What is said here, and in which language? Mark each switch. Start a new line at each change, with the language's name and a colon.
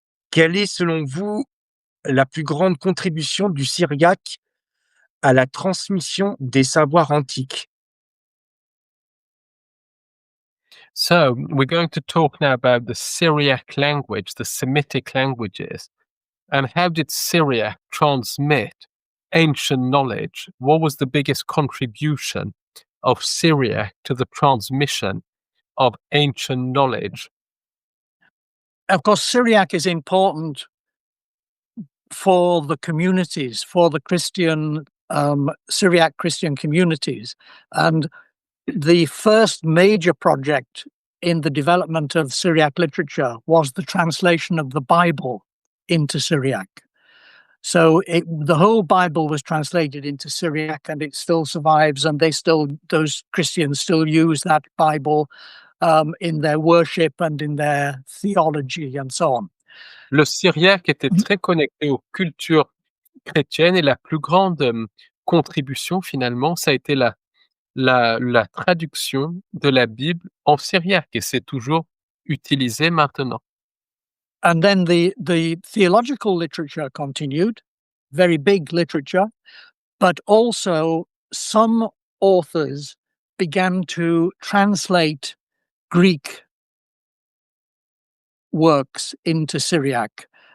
French: Quelle est, selon vous, la plus grande contribution du syriaque à la transmission des savoirs antiques?
English: So we're going to talk now about the Syriac language, the Semitic languages, and how did Syriac transmit ancient knowledge? What was the biggest contribution of Syriac to the transmission of ancient knowledge? Of course, Syriac is important for the communities, for the Christian Syriac Christian communities, and the first major project in the development of Syriac literature was the translation of the Bible into Syriac. So the whole Bible was translated into Syriac, and it still survives, and those Christians still use that Bible in their worship and in their theology and so on.
French: Le syriaque était très connecté aux cultures chrétiennes et la plus grande contribution finalement, ça a été la traduction de la Bible en syriaque et c'est toujours utilisé maintenant.
English: And then the theological literature continued, very big literature, but also some authors began to translate Greek works into Syriac.